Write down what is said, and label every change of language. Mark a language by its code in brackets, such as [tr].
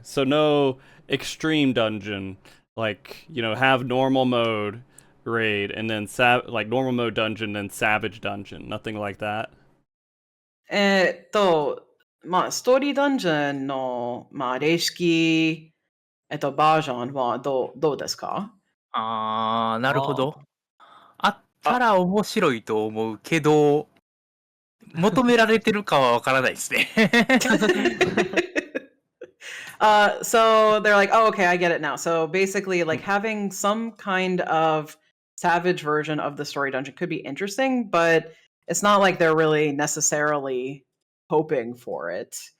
[en] So no extreme dungeon, like, you know, have normal mode raid and then like normal mode dungeon and savage dungeon, nothing like that. [ja] ストーリーダンジョンの、霊式、バージョンはどうですか？なるほど。あったら面白いと思うけど、求められてるかはわからないですね。 [en] So they're like, oh, okay, I get it now. So basically, like having some kind of savage version of the story dungeon could be interesting, but it's not like they're really necessarily hoping for it.